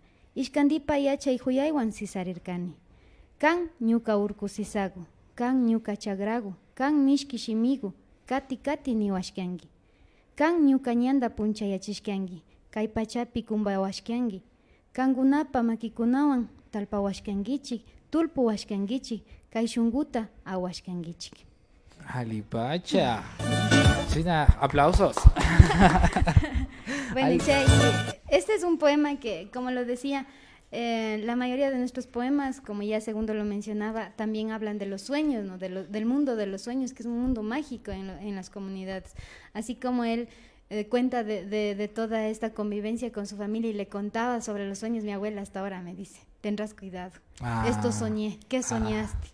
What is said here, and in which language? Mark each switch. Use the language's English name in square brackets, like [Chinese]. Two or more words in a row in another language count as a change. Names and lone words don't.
[Quechua] Ishkandipa yachay huyaywan sisarirkani. Kan ñuka urku sisagu, kan ñuka chagragu, kan mishki shimigu, kati niwashkangi. Kan ñuka ñanda punchayachishkangi, kay pachapi kumbawashkangi. Kankunapa makikunawan talpawashkangichik, tulpuwashkangichik, kay shunguta awashkangichik. Alipacha. China, [Spanish] aplausos. Bueno, este es un poema que, como lo decía, la mayoría de nuestros poemas, como ya Segundo lo mencionaba, también hablan de los sueños, ¿no? Del mundo de los sueños, que es un mundo mágico en las comunidades. Así como él cuenta de toda esta convivencia con su familia y le contaba sobre los sueños, mi abuela hasta ahora me dice, tendrás cuidado, esto soñé, ¿qué soñaste?